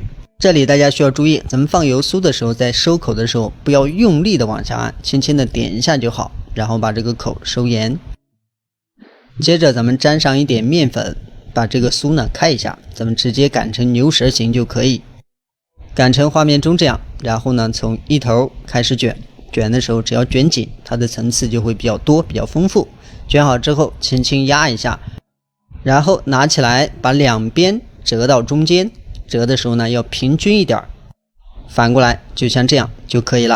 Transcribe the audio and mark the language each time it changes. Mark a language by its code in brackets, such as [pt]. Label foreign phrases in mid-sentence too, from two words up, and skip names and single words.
[zh] 這裡大家需要注意，咱們放油酥的时候，在收口的时候不要用力的往下按，輕輕的點一下就好，然後把這個口收嚴。接着咱們沾上一點面粉，把這個酥呢開一下，咱們直接擀成牛舌形就可以，擀成畫面中這樣。然後呢從一頭開始卷，卷的时候只要卷緊，它的層次就會比較多，比較豐富。卷好之後輕輕壓一下，然後拿起來把兩邊折到中間，折的时候呢要平均一點，反過來就像這樣就可以了。